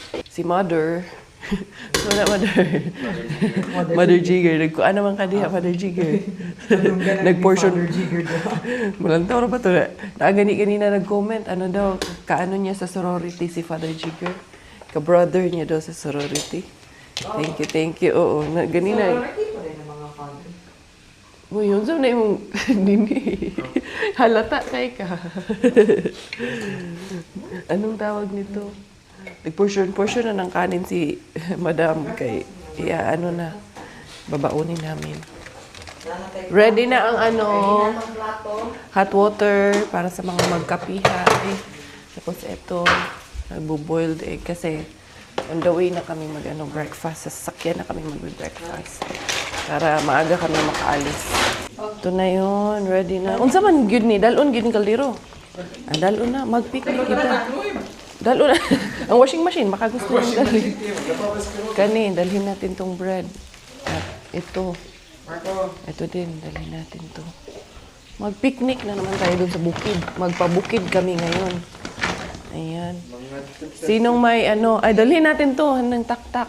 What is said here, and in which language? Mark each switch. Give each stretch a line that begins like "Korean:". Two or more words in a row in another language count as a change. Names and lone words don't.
Cebuano: Si Mother, wala Mother Jigger. Nagkuha naman ka diha, Mother Jigger. Nag-portion. Malantaw na ba ito?
Filipino: Gani-ganina nag-comment. Ano daw, kaano niya sa sorority si Father Jigger? Ka-brother niya daw sa sorority.
English: Thank you.
Cebuano: Oo, ganina.
Filipino: Sorority pa rin ang mga father. Uy, yun sa na yung dini.
Cebuano: Halata kay ka. Anong tawag nito?
Filipino: Nag-portion na ng kanin si Madam kay ano na, babaunin namin. Ready na ang ano,
English: hot water
Filipino: para sa mga magkapihay. Tapos ito, nagbo-boiled egg kasi
English: on the way
Filipino: na kami breakfast. Sa sasakyan na kami mag-breakfast. Para maaga kami makaalis. Ito na yun, ready na.
Cebuano: Unsa man gyud ni, dalon gyud ni kaldero. Dalon na, mag-picnic kita. Dalon na. Ang
English: washing machine,
Filipino: baka gusto nyo dalhin. Kani, dalhin natin tong bread. At ito. Ito din, dalhin natin to. Mag-picnic na naman tayo dun sa bukid. Magpabukid kami ngayon. Ayan. Sinong may ano, ay dalhin natin to, ng tak-tak.